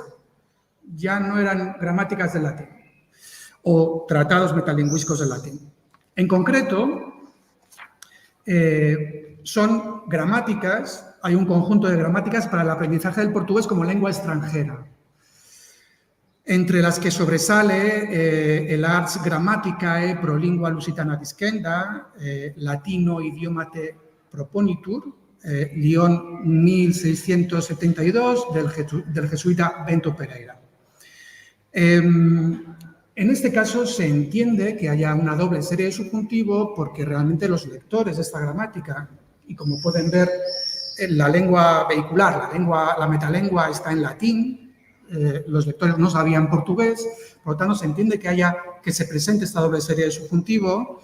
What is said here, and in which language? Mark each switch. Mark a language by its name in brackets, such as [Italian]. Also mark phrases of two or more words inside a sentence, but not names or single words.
[Spanish] Ya no eran gramáticas del latín o tratados metalingüísticos del latín. En concreto, son gramáticas, hay un conjunto de gramáticas para el aprendizaje del portugués como lengua extranjera, entre las que sobresale el Ars Grammaticae pro lingua lusitana discenda, latino idiomate proponitur, Lyon 1672, del jesuita Bento Pereira. En este caso se entiende que haya una doble serie de subjuntivo porque realmente los lectores de esta gramática, y como pueden ver, la lengua vehicular, la metalengua está en latín, los lectores no sabían portugués, por lo tanto se entiende que se presente esta doble serie de subjuntivo.